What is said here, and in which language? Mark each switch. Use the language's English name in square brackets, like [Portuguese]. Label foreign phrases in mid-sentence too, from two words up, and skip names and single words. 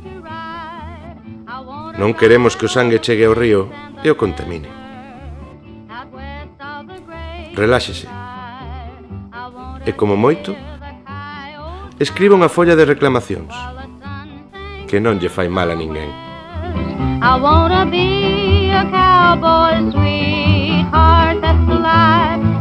[Galician] Non queremos que o sangue chegue ao río e o contamine. Reláxese. E como moito, escriba unha folla de reclamacións, que non lle fai mal a ninguén. [English] I wanna be a cowboy, sweetheart, that's the life.